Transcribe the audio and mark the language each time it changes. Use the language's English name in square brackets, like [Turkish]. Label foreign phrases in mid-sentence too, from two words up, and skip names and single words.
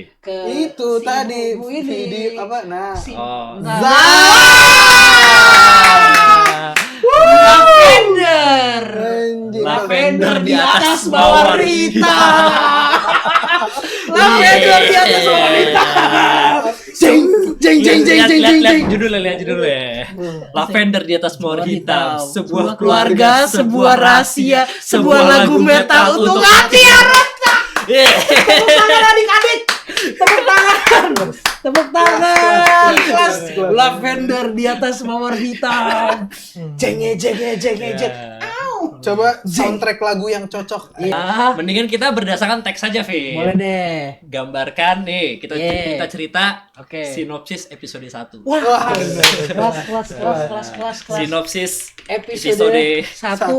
[Indonesian] ke Itu si tadi ibu ini. video apa? Nah, Oh. Nah, Ah. Lavender. anjing. Lavender Di atas bawarita. Lavender di atas bawarita. Jeng jeng jeng jeng jeng jeng jeng. Lihat judulnya. Lavender di atas mawar hitam. Sebuah keluarga, sebuah rahasia, sebuah lagu metal untuk hati harap. Tepuk tangan adik-adik. Tepuk tangan. Tepuk tangan. Kelas lavender di atas mawar hitam. Jenge jenge jenge jeng. Coba soundtrack lagu yang cocok. Ya, Mendingan kita berdasarkan teks saja, Vin. boleh deh. Gambarkan nih, kita Yeah. kita cerita Oke. sinopsis episode 1. Wah, kelas. Sinopsis Episode 1